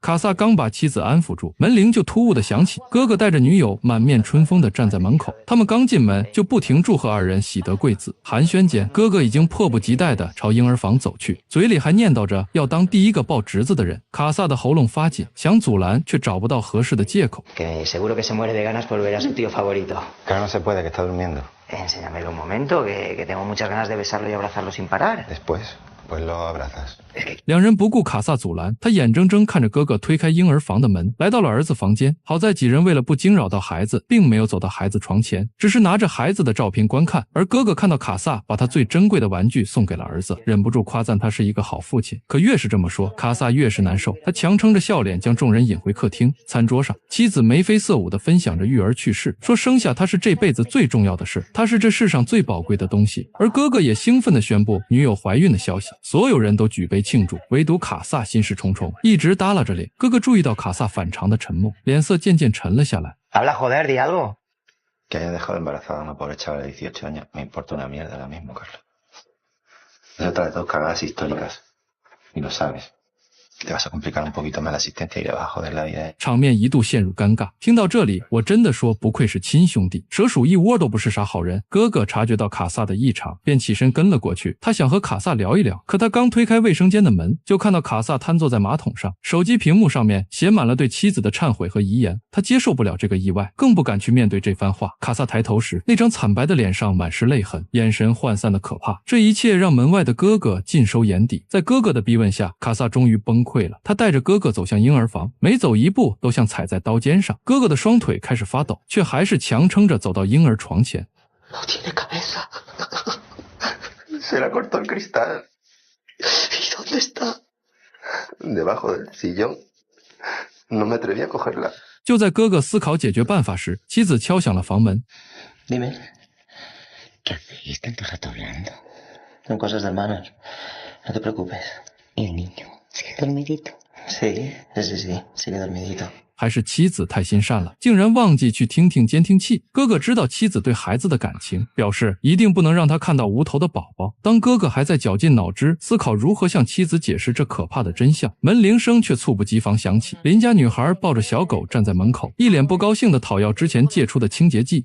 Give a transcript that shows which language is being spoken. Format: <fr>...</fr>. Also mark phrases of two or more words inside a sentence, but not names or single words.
<zh>卡萨刚把妻子安抚住，门铃就突兀的响起，哥哥带着女友满面春风的站在门口。他们刚进门就不停祝贺二人喜得贵子。寒暄间，哥哥已经迫不及待地朝婴儿房走去，嘴里还念叨着要当第一个抱侄子的人。卡萨的喉咙发紧，想阻拦却找不到合适的借口。</zh> <es>Que seguro que se muere de ganas por ver a su tío favorito. Claro, no se puede, que está durmiendo. Enséñamelo un momento, que tengo muchas ganas de besarlo y abrazarlo sin parar. Después, pues lo abrazas.</es> <zh>两人不顾卡萨阻拦，他眼睁睁看着哥哥推开婴儿房的门，来到了儿子房间。好在几人为了不惊扰到孩子，并没有走到孩子床前，只是拿着孩子的照片观看。而哥哥看到卡萨把他最珍贵的玩具送给了儿子，忍不住夸赞他是一个好父亲。可越是这么说，卡萨越是难受。他强撑着笑脸将众人引回客厅。餐桌上，妻子眉飞色舞地分享着育儿趣事，说生下他是这辈子最重要的事，他是这世上最宝贵的东西。而哥哥也兴奋地宣布女友怀孕的消息，所有人都举杯庆祝，唯独卡萨心事重重，一直耷拉着脸。哥哥注意到卡萨反常的沉默，脸色渐渐沉了下来。</zh> <es>Habla, joder, di algo. Que haya dejado embarazada a una pobre chavala de 18 años. Me importa una mierda ahora mismo, Carlos. Es otra de tus cagadas históricas. Y lo sabes. Te vas a complicar un poquito más la asistencia y le vas a joder la vida.</es> <zh>场面一度陷入尴尬。听到这里，我真的说不愧是亲兄弟，蛇鼠一窝都不是啥好人。哥哥察觉到卡萨的异常，便起身跟了过去。他想和卡萨聊一聊，可他刚推开卫生间的门，就看到卡萨瘫坐在马桶上，手机屏幕上面写满了对妻子的忏悔和遗言。他接受不了这个意外，更不敢去面对这番话。卡萨抬头时，那张惨白的脸上满是泪痕，眼神涣散的可怕。这一切让门外的哥哥尽收眼底。在哥哥的逼问下，卡萨终于崩溃了。他带着哥哥走向婴儿房，每走一步都像踩在刀尖上。哥哥的双腿开始发抖，却还是强撑着走到婴儿床前。</zh> <es>No tiene cabeza. Se la cortó el cristal. ¿Y dónde está? Debajo del sillón. No me atreví a cogerla.</es> <zh>就在哥哥思考解决办法时，妻子敲响了房门。</zh> <es>Dime. ¿Qué hacéis tanto rato hablando? Son cosas de hermanos. No te preocupes. ¿Y el niño? ¿Sigue dormidito? Sí, sigue dormidito.</es> <zh>还是妻子太心善了，竟然忘记去听听监听器。哥哥知道妻子对孩子的感情，表示一定不能让他看到无头的宝宝。当哥哥还在绞尽脑汁思考如何向妻子解释这可怕的真相，门铃声却猝不及防响起。邻家女孩抱着小狗站在门口，一脸不高兴地讨要之前借出的清洁剂。</zh>